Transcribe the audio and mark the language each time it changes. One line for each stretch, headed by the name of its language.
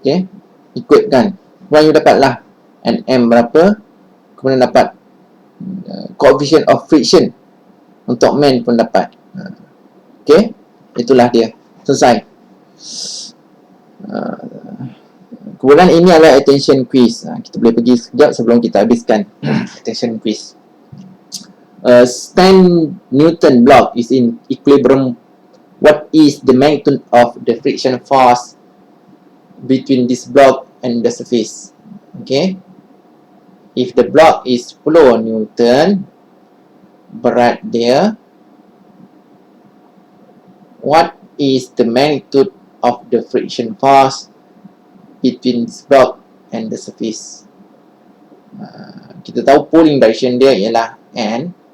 Malay: Okay, ikutkan. Kemudian you dapatlah nm berapa, kemudian dapat coefficient of friction untuk main pun dapat. Okay, itulah dia. Selesai. Kemudian ini adalah attention quiz. Kita boleh pergi sekejap sebelum kita habiskan attention quiz.
English: Stand Newton block is in equilibrium. What is the magnitude of the friction force between this block and the surface? Okay, if the block is 10 Newton,
Malay: berat dia,
English: what is the magnitude of the friction force between this block and the surface?
Malay: Kita tahu pulling direction dia ialah N.